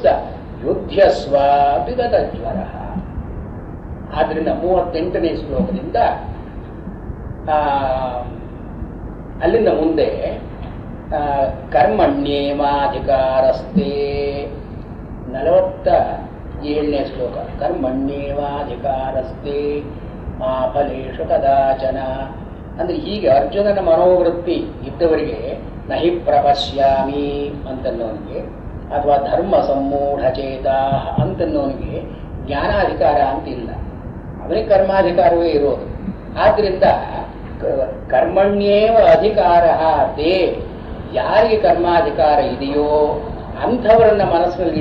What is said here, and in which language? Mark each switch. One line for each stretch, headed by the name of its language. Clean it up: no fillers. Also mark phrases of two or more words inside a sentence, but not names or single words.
Sanskrit: ಯುದ್ಧಸ್ವ ವಿಗದ ಜ್ವರ.
Kannada: ಆದ್ರಿಂದ 38ನೇ ಶ್ಲೋಕದಿಂದ ಅಲ್ಲಿಂದ ಮುಂದೆ ಕರ್ಮಣ್ಯೇವಾಧಿಕಾರಸ್ತೆ, 47ನೇ ಶ್ಲೋಕ.
Sanskrit: ಕರ್ಮಣ್ಯೇವಾಧಿಕಾರಸ್ತೆ ಮಾ ಫಲೇಷು ಕದಾಚನ.
Kannada: ಅಂದ್ರೆ ಹೀಗೆ ಅರ್ಜುನನ ಮನೋವೃತ್ತಿ ಇದ್ದವರಿಗೆ
Sanskrit: ನಹಿ ಪ್ರಪಶ್ಯಾಮಿ
Kannada: ಅಂತನ್ನೋನಿಗೆ, ಅಥವಾ
Sanskrit: ಧರ್ಮ ಸಮ್ಮೂಢಚೇತ
Kannada: ಅಂತನ್ನೋನಿಗೆ ಜ್ಞಾನಾಧಿಕಾರ ಅಂತಿಲ್ಲ, ಅವನಿಗೆ ಕರ್ಮಾಧಿಕಾರವೇ ಇರೋದು. ಆದ್ರಿಂದ
Sanskrit: ಕರ್ಮಣ್ಯೇವ ಅಧಿಕಾರ ತೇ,
Kannada: ಯಾರಿಗೆ ಕರ್ಮಾಧಿಕಾರ ಇದೆಯೋ ಅಂಥವರನ್ನ ಮನಸ್ಸಿನಲ್ಲಿ